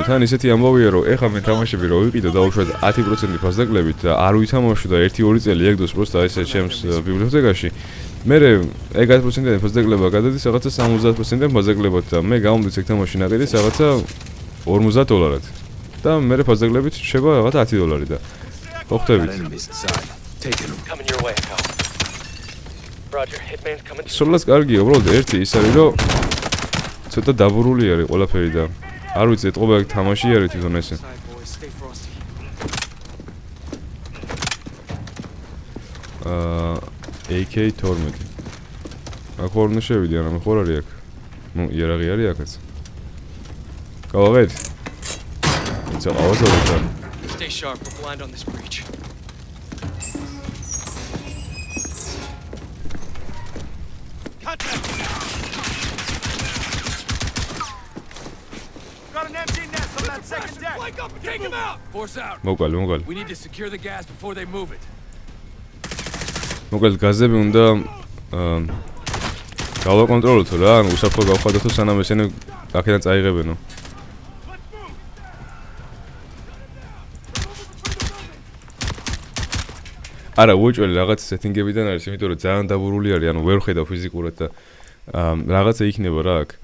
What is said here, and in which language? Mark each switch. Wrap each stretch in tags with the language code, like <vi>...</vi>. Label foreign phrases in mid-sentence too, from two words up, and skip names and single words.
<ka>თან ისეთი ამბავია რომ ეხლა მე თამაშები რო ვიყიდო და უშუალოდ 10% ფასდაკლებით და არ ვითამაშო და 1-2 წელი ეგდოს პროსტა ესე ჩემს ბიბლიოთეკაში. მე ეგ 10%-იანი ფასდაკლება გადადის რაღაცა 70%-იანი ფასდაკლებად და მე გამომდის ეგ თამაში ნაკედის რაღაცა $50. და მე ფასდაკლებით შევა რაღაცა $10 და ხოხტებით.</ka> <en>Coming your way, pal. Roger, hitman's coming.</en> <ka>სულაც კარგია, უბრალოდ ერთი ის არის რომ ცოტა დაბურული არის ყველაფერი და არ ვიცი ეთყობა ეგ თამაში არის თვითონ ესე. AK-12. აქ ხარ უნდა შევიდე, არა მე ხარ არის აქ. იარაღი არის აქაც. გავაღეთ. იცი ავაზობთ.</ka> <en>Stay sharp, we're blind on this breach. Take him out! Force out!</en> <ka>მოგვალ.</ka> <en>We need to secure the gas before they move it.</en> <ka>მოგვალ გაზები უნდა გავაკონტროლოთ რა, ანუ უსაფრთხო გავხადოთ სანამ ესენი აქედან წაიღებენო. არა, უჭველი რაღაც სეტინგებიდან არის, იმიტომ რომ ძალიან დაბურული არის, ანუ ვერ ხედავ ფიზიკურად და რაღაცა იქნება რა აქ.</ka>